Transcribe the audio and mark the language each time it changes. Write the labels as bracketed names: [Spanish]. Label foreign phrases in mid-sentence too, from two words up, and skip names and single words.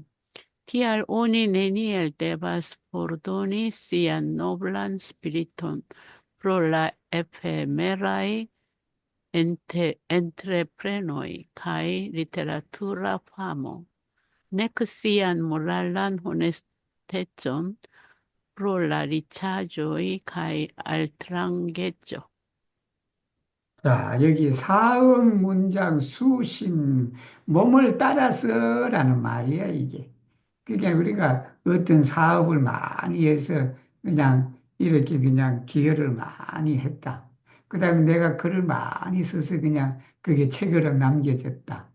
[Esperanto] Tial oni neniel devas fordoni sian noblan spiriton pro la efemeraj entreprenoj kaj literatura famo, nek sian moralan honestecon pro la riĉaĵoj kaj altrangeco. [Korean] 자, 여기 사음 문장 수신 몸을 따라서라는 말이야, 이게. 그게 우리가 어떤 사업을 많이 해서 그냥 이렇게 그냥 기여를 많이 했다. 그다음에 내가 글을 많이 써서 그냥 그게 책으로 남겨졌다.